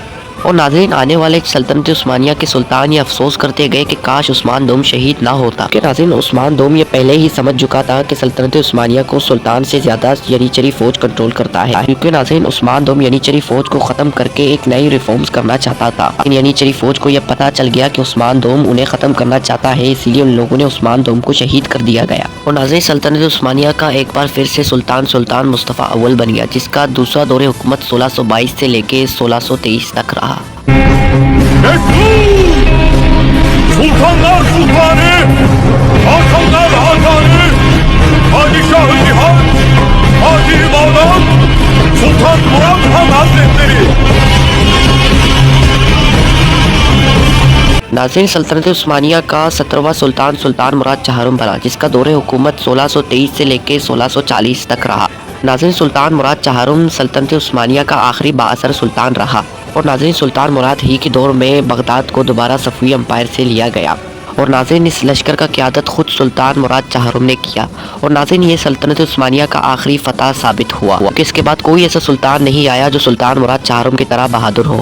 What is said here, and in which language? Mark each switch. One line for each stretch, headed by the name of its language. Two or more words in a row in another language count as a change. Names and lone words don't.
Urdu: اور ناظرین، آنے والے سلطنت عثمانیہ کے سلطان یہ افسوس کرتے گئے کہ کاش عثمان دوم شہید نہ ہوتا، کہ ناظرین عثمان دوم یہ پہلے ہی سمجھ چکا تھا کہ سلطنت عثمانیہ کو سلطان سے زیادہ یعنیچری فوج کنٹرول کرتا ہے، کیونکہ ناظرین عثمان دوم یعنیچری فوج کو ختم کر کے ایک نئی ریفارمز کرنا چاہتا تھا، لیکن یعنیچری فوج کو یہ پتہ چل گیا کہ عثمان دوم انہیں ختم کرنا چاہتا ہے، اسی لیے ان لوگوں نے عثمان دوم کو شہید کر دیا گیا۔ اور ناظرین سلطنت عثمانیہ کا ایک بار پھر سے سلطان مصطفیٰ اول بن گیا، جس کا دوسرا دور حکومت 1622 سے لے کے 1623 تک رہا۔
Turkish: Sultanlar Sultanı, Hakanlar Hakanı, Padişah-ı Cihan, Fatih Mevlam, Sultan Murat Han Hazretleri۔
Urdu: ناظرین سلطنت عثمانیہ کا 17واں سلطان سلطان مراد چہارم بنا، جس کا دور حکومت 1623 سے لے کے 1640 تک رہا۔ ناظرین سلطان مراد چہارم سلطنت عثمانیہ کا آخری بااثر سلطان رہا، اور ناظرین سلطان مراد ہی کے دور میں بغداد کو دوبارہ صفوی امپائر سے لیا گیا، اور ناظرین اس لشکر کا قیادت خود سلطان مراد چہارم نے کیا، اور ناظرین یہ سلطنت عثمانیہ کا آخری فتح ثابت ہوا کہ اس کے بعد کوئی ایسا سلطان نہیں آیا جو سلطان مراد چہارم کی طرح بہادر ہو۔